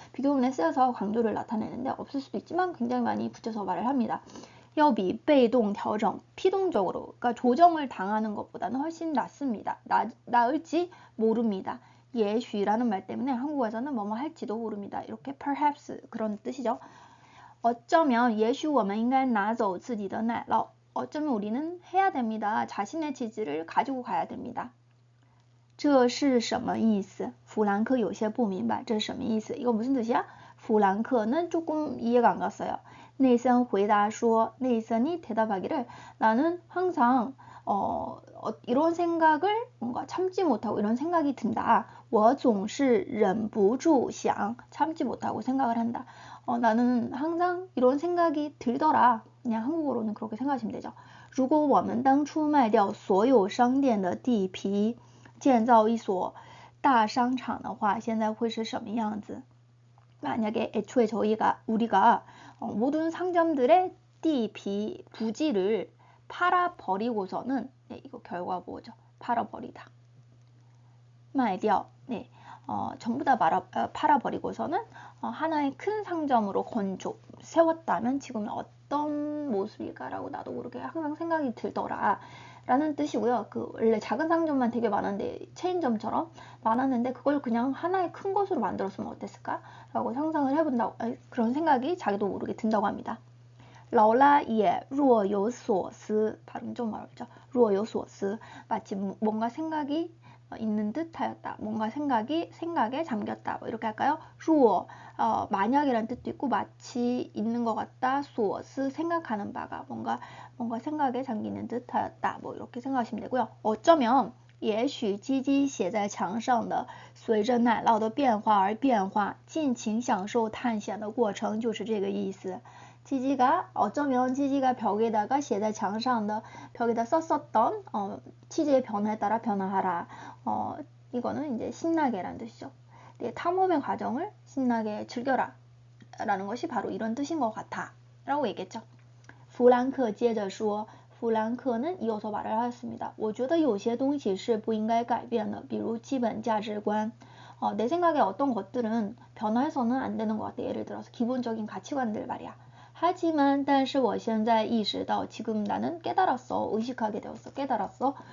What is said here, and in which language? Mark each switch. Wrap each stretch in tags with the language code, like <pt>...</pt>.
<ko>비교문에 쓰여서 강조를 나타내는데 없을 수도 있지만 굉장히 많이 붙여서 말을 합니다.</ko> <zh>要比被动调整</zh> <ko>피동적으로 그러니까 조정을 당하는 것보다는 훨씬 낫습니다. 나을지 모릅니다. 也许라는 말 때문에 한국어에서는 뭐뭐 할지도 모릅니다. 이렇게 perhaps 그런 뜻이죠. 어쩌면</ko> <zh>也许我们应该拿走自己的奶酪</zh> <ko>어쩌면 우리는 해야 됩니다. 자신의 치즈를 가지고 가야 됩니다.</ko> <zh>这是什么意思? 프랑크 有些不明白这是什么意思?</zh> <ko>이거 무슨 뜻이야? 프랑크는 조금 이해가 안 갔어요. 네이선</ko> <zh>回答说</zh> <ko>네이선이 대답하기를 나는 항상 이런 생각을 뭔가 참지 못하고 이런 생각이 든다.</ko> <zh>我总是忍不住想</zh> <ko>참지 못하고 생각을 한다. 나는 항상 이런 생각이 들더라. 그냥 한국어로는 그렇게 생각하시면 되죠.</ko> <zh>如果我们当初卖掉所有商店的地皮建造一所大商场的话现在会是什么样子</zh> <ko>만약에 애초에 우리가 모든 상점들의 부지를 팔아버리고서는 네, 이거 결과 뭐죠? 팔아버리다. 卖掉. 네, 전부 다 팔아버리고서는 하나의 큰 상점으로 세웠다면 지금 어떤 모습일까라고 나도 모르게 항상 생각이 들더라 라는 뜻이고요. 원래 작은 상점만 되게 많은데 체인점처럼 많았는데 그걸 그냥 하나의 큰 곳으로 만들었으면 어땠을까? 라고 상상을 해본다고 그런 생각이 자기도 모르게 든다고 합니다.</ko> <zh>劳拉也若有所思</zh> <ko>발음 좀 어렵죠.</ko> <zh>若有所思</zh> <ko>마치 뭔가 생각이 있는 듯하였다. 뭔가 생각에 잠겼다. 뭐 이렇게 할까요? 若 만약이라는 뜻도 있고 마치 있는 것 같다. 所思 생각하는 바가 뭔가 생각에 잠기는 듯하였다. 뭐 이렇게 생각하시면 되고요. 어쩌면</ko> <zh>也许鸡鸡写在墙上的随着奶酪的变化而变化，尽情享受探险的过程，就是这个意思。</zh> <ko>어쩌면 지지가 벽에다가</ko> <zh>写在墙上的</zh> <ko>벽에다 썼었던 치즈의 변화에 따라 변화하라. 이거는 이제 신나게라는 뜻이죠. 네, 탐험의 과정을 신나게 즐겨라 라는 것이 바로 이런 뜻인 것 같아 라고 얘기했죠.</ko> <zh>弗兰克接着说</zh> <ko>弗兰克는 이어서 말을 하였습니다.</ko> <zh>我觉得有些东西是不应该改变的，比如基本价值观。</zh> <ko>내 생각에 어떤 것들은 변화해서는 안 되는 것 같아. 예를 들어서 기본적인 가치관들 말이야. 하지만</ko> <zh>但是我现在意识到</zh> <ko>지금 나는 깨달았어. 의식하게 되었어. 깨달았어.</ko>